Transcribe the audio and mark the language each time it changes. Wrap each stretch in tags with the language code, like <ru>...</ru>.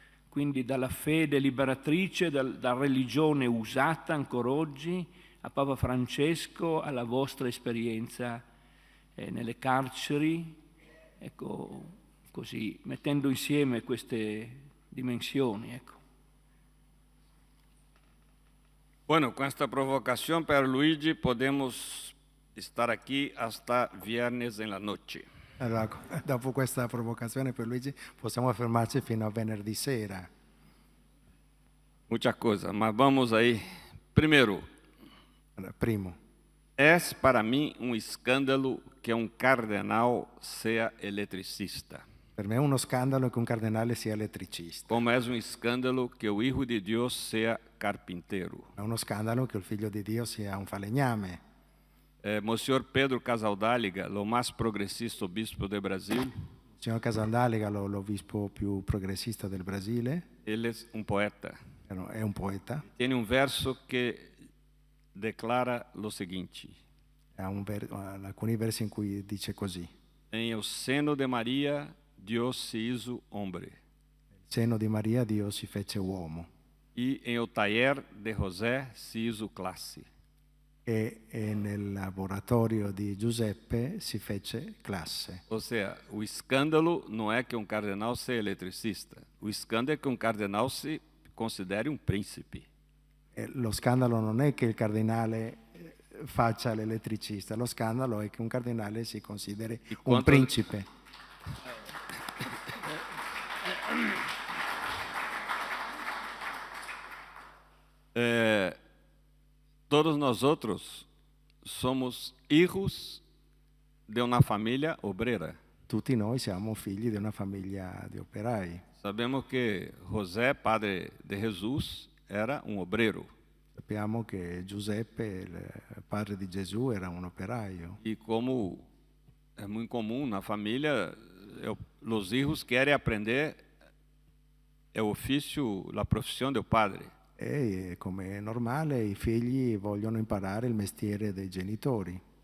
<it>Quindi dalla fede liberatrice, dalla religione usata ancora oggi, a Papa Francesco, alla vostra esperienza nelle carceri, ecco, così, mettendo insieme queste dimensioni. Ecco.</it> <es>Bueno, con esta provocación, Padre Luigi, podemos estar aquí hasta viernes en la noche.</es> <it>Allora, dopo questa provocazione per Luigi possiamo fermarci fino a venerdì sera.</it> <es>Muchas cosas, mas vamos ahí. Primero,</es> <it>Allora, primo,</it> <es>es para mí un escándalo que un cardenal sea electricista.</es> <it>per me è uno scandalo che un cardinale sia elettricista.</it> <es>Como es un escándalo que el Hijo de Dios sea carpintero.</es> <it>È uno scandalo che il figlio di Dio sia un falegname.</it> <es>Monsignor Pedro Casaldáliga, lo más progresista obispo de Brasil,</es> <it>Il signor Casaldáliga, l'obispo più progressista del Brasile,</it> <es>él es un poeta.</es> <it>è un poeta.</it> <es>Tiene un verso que declara lo seguinte:</es> <it>Ha alcuni versi in cui dice così:</it> <es>en el seno de María Dios se hizo hombre,</es> <it>nel seno di Maria Dio si fece uomo,</it> <es>y en el taller de José se hizo clase.</es> <it>e nel laboratorio di Giuseppe si fece classe.</it> <pt>Ou seja, o escândalo não é que um cardenal seja eletricista. O escândalo é que um cardenal se considere um príncipe.</pt> <it>Lo scandalo non è che il cardinale faccia l'elettricista, lo scandalo è che un cardinale si consideri un principe.</it> <pt>Todos nós outros somos hijos de uma família obreira.</pt> <it>Tutti noi siamo figli di una famiglia di operai.</it> <pt>Sabemos que José, padre de Jesus, era um obreiro.</pt> <it>Sappiamo che Giuseppe, il padre di Gesù, era un operaio.</it> <pt>E como é muito comum na família, os hijos querem aprender o ofício, a profissão do padre.</pt> <it>E come è normale, i figli vogliono imparare il mestiere dei genitori.</it>